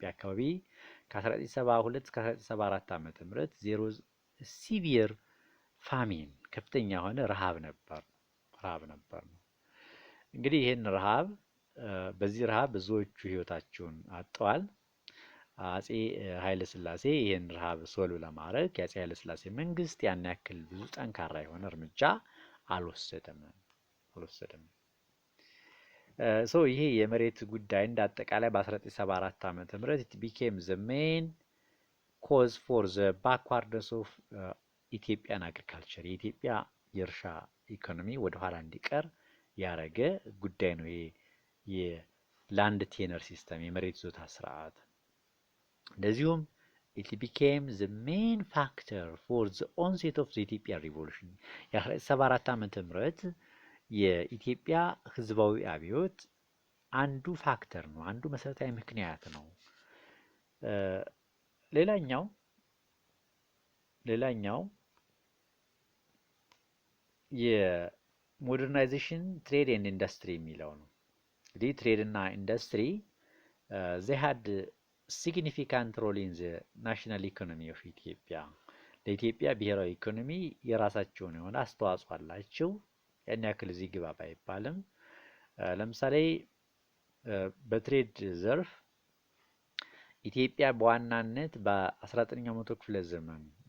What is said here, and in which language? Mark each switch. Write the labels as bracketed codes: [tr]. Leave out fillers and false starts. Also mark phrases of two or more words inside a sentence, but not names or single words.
[am] አካባቢ ከ1972 እስከ 1974 ዓመተ ምህረት ዜሮ [en] severe famine [am] ከፍተኛ የሆነ ረሃብ ነበር ነው። እንግዲህ ይሄን ረሃብ በዚህ ረሃብ ብዙዎቹ ህይወታቸውን አጥተዋል። አጼ ኃይለ ሥላሴ ይሄን ረሃብ ሶልቭ ለማድረግ የአጼ ኃይለ ሥላሴ መንግስት ያን ያክል ብዙ ጠንካራ የሆነ እርምጃ አልወሰደም። ሶ ይሄ የመሬት ጉዳይ እንደ አጠቃላይ በ1974 ዓመተ ምህረት [en] it became the main cause for the backwardness of Ethiopian agriculture [am] የኢትዮጵያ የእርሻ ኢኮኖሚ ወደ ኋላ እንዲቀር ያረገ ጉዳይ ነው። [en] land tenure system [am] የመሬት ይዞታ ስርዓት እንደዚሁም [en] it became the main factor for the onset of the Ethiopian revolution [am] የ1974 ዓመተ ምህረት የኢትዮጵያ ህዝባዊ አብዮት አንዱ ፋክተር ነው፣ አንዱ መሰረታዊ ምክንያት ነው። ሌላኛው የሞደርናይዜሽን [en] trade and industry [am] የሚለው ነው። እንግዲህ ትሬድ እና [en] industry they had significant role in the national economy of Ethiopia [am] ለኢትዮጵያ ብሔራዊ ኢኮኖሚ የራሳቸውን የሆነ አስተዋጽኦ አላቸው። ያን ያክል እዚህ ግባ ባይባልም ለምሳሌ በትሬድ ዘርፍ ኢትዮጵያ በዋናነት በ19ኛው መቶ ክፍለ ዘመን